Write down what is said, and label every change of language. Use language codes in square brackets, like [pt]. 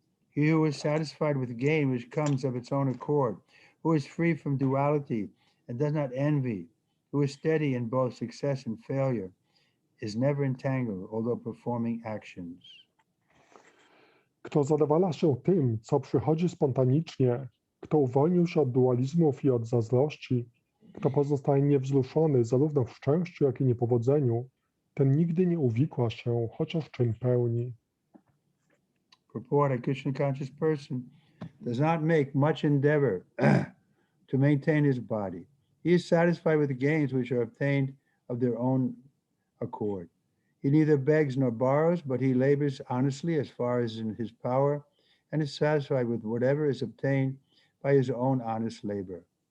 [en] He who is satisfied with gain which comes of its own accord, who is free from duality and does not envy, who is steady in both success and failure, is never entangled, although performing actions. [pl] Kto zadowala się tym, co przychodzi spontanicznie, kto uwolnił się od dualizmów i od zazdrości, kto pozostaje niewzruszony zarówno w szczęściu, jak i niepowodzeniu, ten nigdy nie uwikła się, chociaż czyn pełni. [en] Purport: a Krishna conscious person does not make much endeavor to maintain his body. He is satisfied with the gains which are obtained of their own accord. He neither begs nor borrows, but he labors honestly as far as in his power, and is satisfied with whatever is obtained by his own honest labor.